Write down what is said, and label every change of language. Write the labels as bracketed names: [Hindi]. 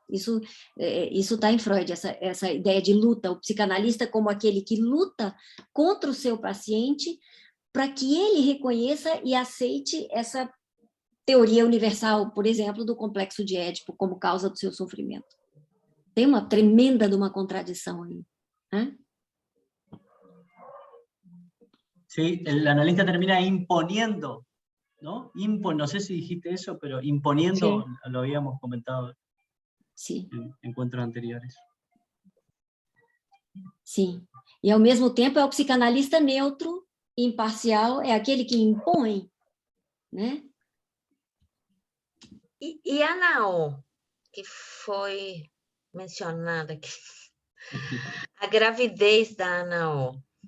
[Portuguese] Isso está em Freud, essa ideia de luta, o psicanalista como aquele que luta contra o seu paciente para que ele reconheça e aceite essa teoria universal, por exemplo, do complexo de Édipo como causa do seu sofrimento. Tem uma tremenda de uma contradição aí. ¿Eh? [Spanish] Sí, el analista termina imponiendo, ¿no? No sé si dijiste eso, pero imponiendo, Sí. lo habíamos comentado [Portuguese] Sim. [Spanish] en encuentros anteriores. [Portuguese] Sim. E, ao mesmo tempo, é o psicanalista neutro, imparcial, é aquele que impõe, né? E a Nao, que foi mencionada aqui, a gravidez da Anao.